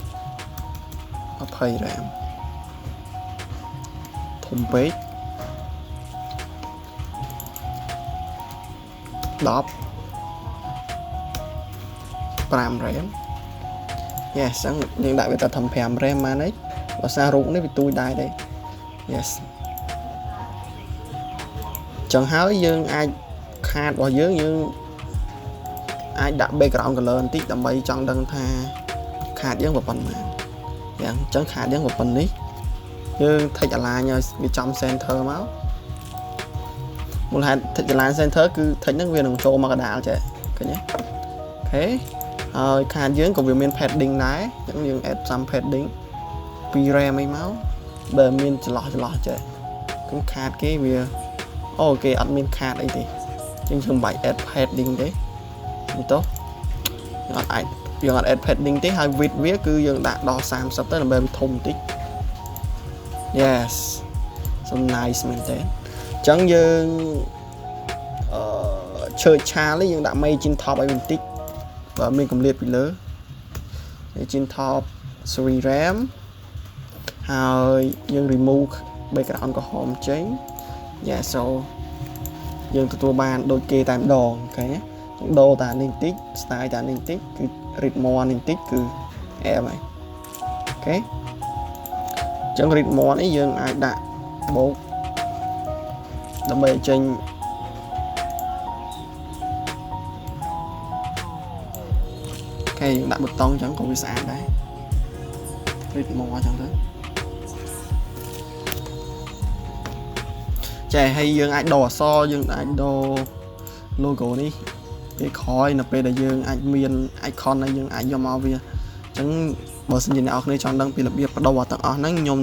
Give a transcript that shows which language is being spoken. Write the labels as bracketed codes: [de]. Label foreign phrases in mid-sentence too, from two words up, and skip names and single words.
[km] ធំពេក10 5 RAM yes ចឹងយើងដាក់វាទៅ5 RAM មកនេះបើសាររូបនេះវាទូចដែរទេ yes ចឹងហើយយើងអាចខាតរបស់យើងអាចដាក់ [en] background color [km] បន្តិចដើម្បីចង់ដឹងថាខាតយើងប៉ុណ្ណាយ៉ាងចឹងខាតយើងប៉ុណ្នេះយើង [en] take align [km] ឲ្យវាចំ center មកមូលហេតុ [en] take align center [km] គឺ take ហ្នឹងវានឹងចូលមកកណ្ដាលចេះឃើញទេអូខេហើយខាតយើងក៏វាមាន padding ដែរអញ្ចឹងយើង [en] add some padding [km] 2 RAM អីមកបើមានចន្លោះចេះគឺខាតគេវាអូគេអត់មានខាតអីទេអញ្ចឹងយើងមិនបាច់ [en] add padding [km] ទេនេះទៅយើងអត់ [en] add padding [km] ទេហើយ width វាគឺយើងដាក់ដល់30ទៅដើម្បីវាធំបន្តិច [en] yes so nice [km] មែនទេអញ្ចឹងយើង ឈើឆាលយើងដាក់ [en] margin top [km] ឲ្យបន្តិចបើមានកម្រិតពីលើ [en] margin top [km] 3 RAM ហើយយើង [en] remove background [km] ក្រហមចេញ [en] yeah so [km] យើងទទួលបានដូចគេតែម្ដងអូខេដូរតានេះបន្តិច style តានេះបន្តិចគឺ [en] read more [km] នេះបន្តិចគឺ em ហើយអូខេអញ្ចឹង [en] read more [km] នេះយើងអាចដាក់បូកដើម្បីចេញ អូខេយើងដាក់ប៊ូតុងអញ្ចឹងក៏វាស្អាតដែរ [en] read more [km] អញ្ចឹងទៅចេះហើយយើងអាចដូរអក្សរយើងអាចដូរ logo នេះពេលក្រោយនៅពេលដែល យើងអាចមាន icon ហើយយើងអាចយកមកវាអញ្ចឹងបើសិនជាអ្នកនរគ្នាចង់ដឹងពីរបៀបបដូរទាំងអស់ហ្នឹងខ្ញុំ